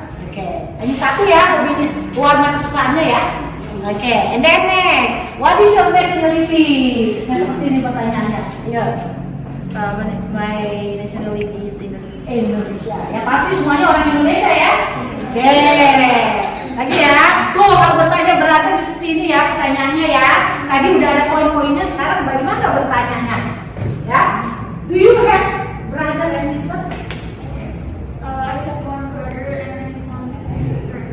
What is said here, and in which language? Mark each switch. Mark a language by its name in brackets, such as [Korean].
[Indonesian] Oke, ini satu ya, hobinya warna kesukaannya ya. [English] Oke, and then next, what is your nationality? [Indonesian] Nah, seperti ini pertanyaannya. Ayo. [English] My nationality is Indonesia. Indonesia. [Indonesian] Ya pasti semuanya orang Indonesia ya. Oke. Lagi ya. Tuh kalau bertanya berada di situ ini ya pertanyaannya ya. Tadi udah ada poin-poinnya, sekarang bagaimana bertanyanya? Ya. [English] Do you have brother and sister? I have one brother and one sister.